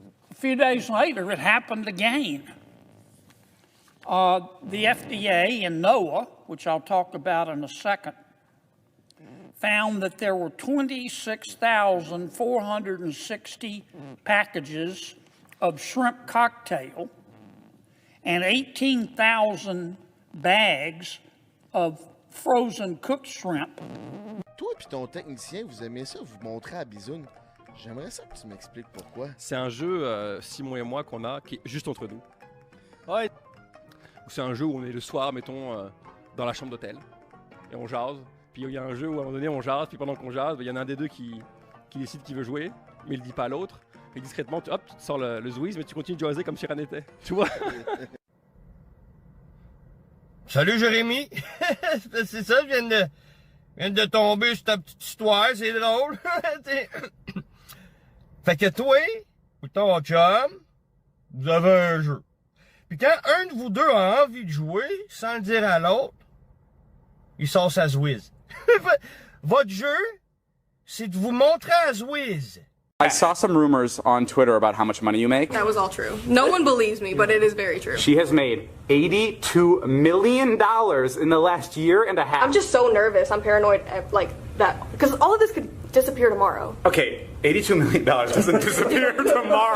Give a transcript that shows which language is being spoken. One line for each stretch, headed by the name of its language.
English: A few days later, it happened again. The FDA and NOAA, which I'll talk about in a second, found that there were 26,460 packages of shrimp cocktail and 18,000 bags of frozen cooked shrimp.
French: Toi et ton technicien, vous aimez ça vous montrer à Bisoun? J'aimerais ça que tu m'expliques pourquoi. C'est un jeu, Simon et moi, qu'on a, qui est juste entre nous. Ouais. C'est un jeu où on est le soir, mettons, dans la chambre d'hôtel, et on jase. Puis il y a un jeu où à un moment donné on jase, puis pendant qu'on jase, il y en a un des deux qui décide qui veut jouer, mais il le dit pas à l'autre. Et discrètement, tu te sors le Zwiz, mais tu continues de jaser comme si rien n'était. Tu vois? Salut Jérémy! C'est ça, je viens de tomber sur ta petite histoire, c'est drôle. Fait que toi, ou ton chum, vous avez un jeu. Puis quand un de vous deux a envie de jouer, sans le dire à l'autre, il sort sa Zwiz. Votre jeu, c'est de vous montrer à Zwiz.
English: I saw some rumors on Twitter about how much money you make. That was all true. No one believes me, but it is very true. She has made $82 million in the last year and a half. I'm just so nervous. I'm paranoid, like that, because all of this could disappear tomorrow. Okay, $82 million doesn't disappear tomorrow.